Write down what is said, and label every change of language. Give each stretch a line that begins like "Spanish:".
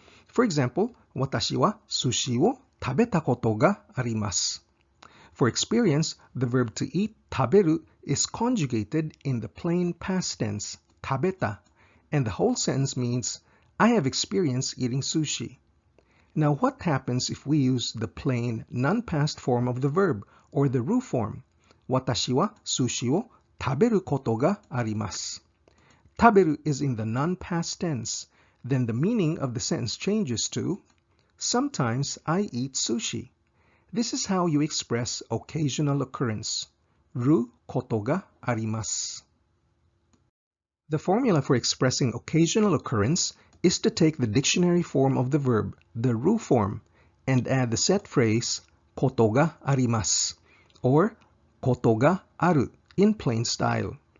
English: For example,
Japanese: 私は寿司を食べたことがあります.
English: For experience, the verb to eat, 食べる, is conjugated in the plain past tense, 食べた, and the whole sentence means, I have experience eating sushi. Now, what happens if we use the plain non-past form of the verb, or the ru form?
Japanese: 私は寿司を食べることがあります.
English: 食べる is in the non-past tense. Then the meaning of the sentence changes to, sometimes I eat sushi. This is how you express occasional occurrence.
Japanese: Ru koto ga arimasu.
English: The formula for expressing occasional occurrence is to take the dictionary form of the verb, the ru form, and add the set phrase
Japanese: koto ga arimasu,
English: or
Japanese: koto ga aru
English: in plain style.